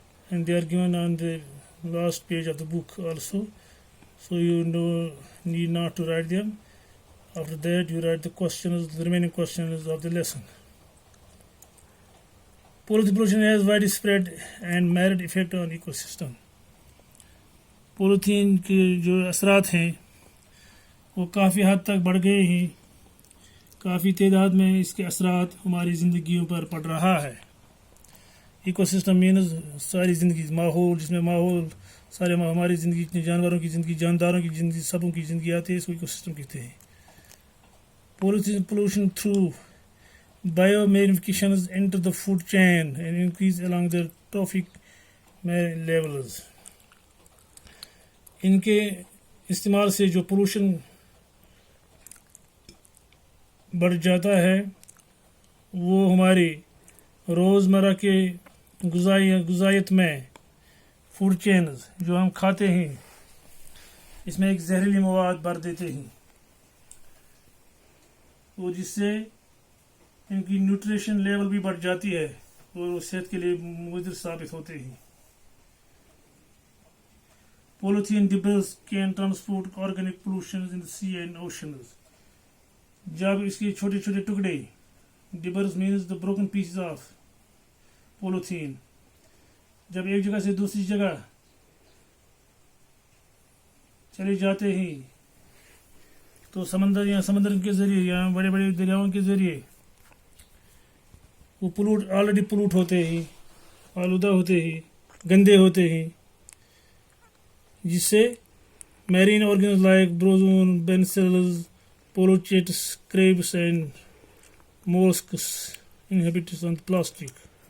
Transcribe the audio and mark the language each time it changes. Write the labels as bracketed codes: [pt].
[en] and they are given on the last page of the book also, so you need not to write them. After that you write the remaining questions of the lesson. Pollution has widespread and marked effect on ecosystem. [ur] Polythene کے جو اثرات ہیں وہ کافی حد تک بڑھ گئے ہیں، کافی تعداد میں اس کے اثرات ہماری زندگیوں پر پڑ رہا ہے. ایکو سسٹم مینز ساری زندگی، ماحول، جس میں ماحول سارے ہماری زندگی، جانوروں کی زندگی، جانداروں کی زندگی، سبوں کی زندگی آتی ہے، اس کو ایکو سسٹم کہتے ہیں. [en] Pollution through biomodifications enter the food chain and increase along the trophic levels. [ur] ان کے استعمال سے جو پولوشن بڑھ جاتا ہے وہ ہماری روزمرہ کے غذائیت میں فوڈ چینز جو ہم کھاتے ہیں اس میں ایک زہریلی مواد بھر دیتے ہیں، اور جس سے ان کی نیوٹریشن لیول بھی بڑھ جاتی ہے اور صحت کے لیے مضر ثابت ہوتے ہیں. [en] Polythene debris can transport organic pollutions in the sea and oceans. [ur] جب اس کے چھوٹے چھوٹے ٹکڑے، ڈبرز [en] means the broken pieces of polythene، [ur] جب ایک جگہ سے دوسری جگہ چلے جاتے ہیں تو سمندر کے ذریعے یا بڑے بڑے دریاؤں کے ذریعے وہ آلریڈی پولوٹ ہوتے ہیں، آلودہ ہوتے ہیں، گندے ہوتے ہیں، جس سے [en] Marine organs like bryozoans, barnacles, polychaetes, crabs and molluscs inhabits on plastic.